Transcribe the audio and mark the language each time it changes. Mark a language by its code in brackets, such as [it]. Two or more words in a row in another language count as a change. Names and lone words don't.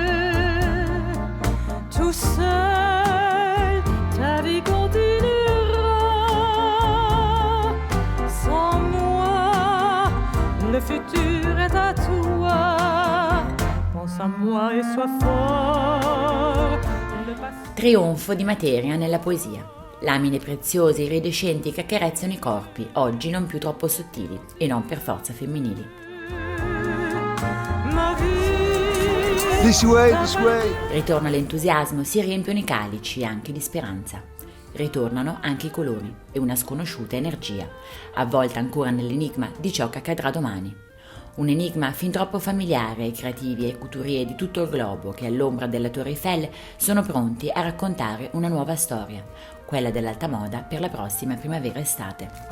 [fr] Tout seul, ta vie continuera. Sans moi, le futur est à toi. Pense à moi et sois fort. [it] Trionfo di materia nella poesia. Lamine preziose e iridescenti che accarezzano i corpi, oggi non più troppo sottili e non per forza femminili. [en] This way, this way. [it] Ritorna l'entusiasmo, si riempiono i calici anche di speranza. Ritornano anche i colori e una sconosciuta energia, avvolta ancora nell'enigma di ciò che accadrà domani. Un enigma fin troppo familiare ai creativi e ai couturier di tutto il globo che all'ombra della Torre Eiffel sono pronti a raccontare una nuova storia, quella dell'alta moda per la prossima primavera-estate.